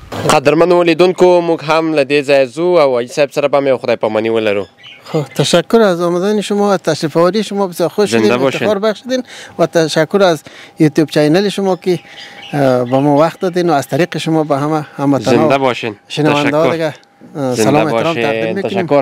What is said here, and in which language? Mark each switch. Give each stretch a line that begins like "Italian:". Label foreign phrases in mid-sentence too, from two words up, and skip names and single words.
Pashto: قدرمنو لیدونکو موږ هم له دې ځایه ځو او حاجي صاحب سره به مې خدای پاماني ولرو.
Persian: خب تشکر از آمدن شما و تشریف آوری شما، بسیار خوش شدیم، افتخار بخشیدین و تشکر از یوتیوب چینل شما که با ما وقت دادین و از طریق شما به همه زنده باشین. شنونده ها دیگه سلام احترام تقدیم میکنیم. تشکر.